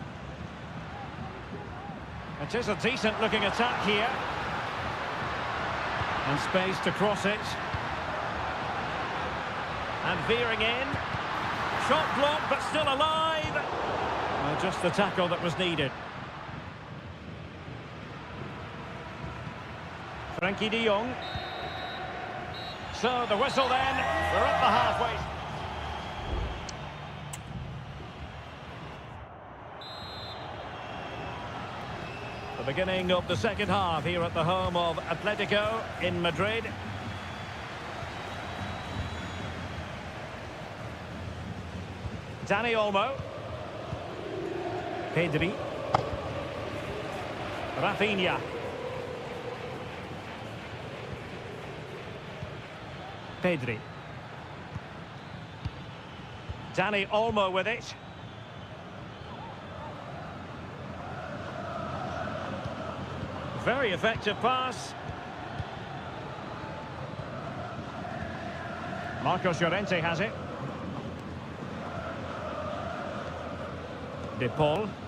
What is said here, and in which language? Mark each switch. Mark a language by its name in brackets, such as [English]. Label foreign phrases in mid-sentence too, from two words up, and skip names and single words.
[English] It is a decent-looking attack here. And space to cross it. And veering in. Shot blocked, but still alive. Well, just the tackle that was needed. Frenkie de Jong. So the whistle then. We're at the halfway. The beginning of the second half here at the home of Atletico in Madrid. Dani Olmo. Pedri. Rafinha. Pedri. Dani Olmo with it. Very effective pass. Marcos Llorente has it. De Paul.